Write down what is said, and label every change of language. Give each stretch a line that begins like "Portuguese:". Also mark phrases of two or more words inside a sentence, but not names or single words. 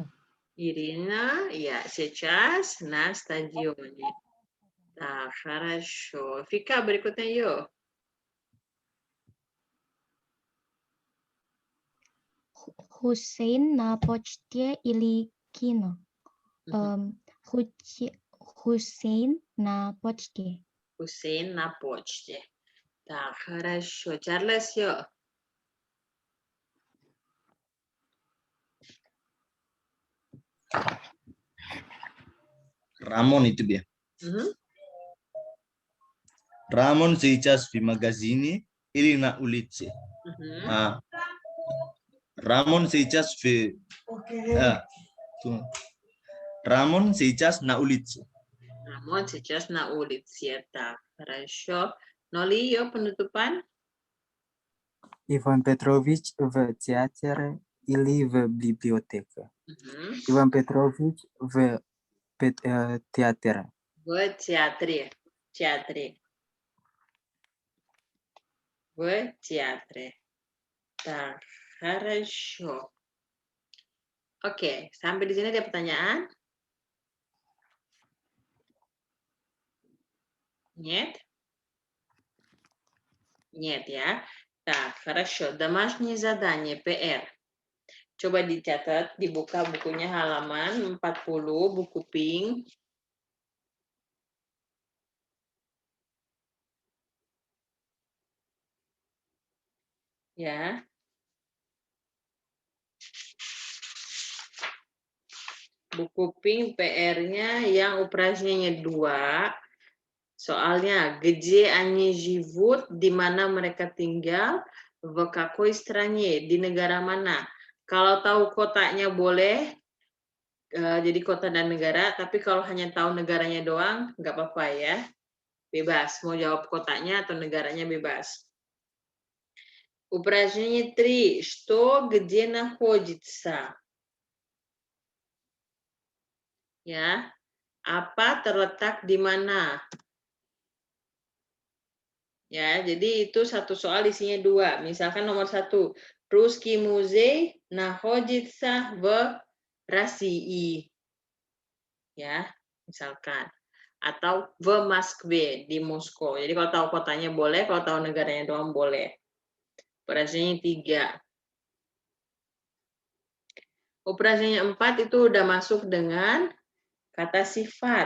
Russian: Irina, ya, сейчас на стадионе. Так, хорошо.
Indonesian: Vika, berikutnya yuk.
Russian: Hussein на почте или кино? Hussein на почте. Hussein на почте. Так, хорошо.
Indonesian: Charles yuk. Ramon itu dia.
Russian: Ramon сейчас в магазине или на улице. Ramon сейчас в Ramon сейчас на улице. Ramon сейчас на улице. Так, хорошо.
Indonesian: Noli, yuk penutupan.
Russian: Иван Петрович в театре или в библиотеке. Иван Петрович в театре. В театре. В театре. Так, хорошо.
Indonesian: Oke, sampai di sini ada pertanyaan?
Russian: Нет? Нет, ya. Так, хорошо. Домашнее задание,
Indonesian: PR. Coba dicatat, dibuka bukunya halaman 40, buku pink. Ya. Buku pink PR-nya yang operasinya 2. Soalnya,
Russian: где они живут,
Indonesian: di mana mereka tinggal,
Russian: в какой стране,
Indonesian: di negara mana. Kalau tahu kotanya boleh, jadi kota dan negara, tapi kalau hanya tahu negaranya doang, nggak apa-apa ya. Bebas, mau jawab kotanya atau negaranya bebas.
Russian: Упражнение 3. Что, где находится?
Indonesian: Ya, apa terletak di mana? Ya, jadi itu satu soal isinya 2. Misalkan nomor 1,
Russian: Русский музей находится в России.
Indonesian: Ya, misalkan. Atau
Russian: в Москве,
Indonesian: di Moskow. Jadi kalau tahu kotanya boleh, kalau tahu negaranya doang boleh. Operasinya 3. Operasinya 4 itu udah masuk dengan kata sifat.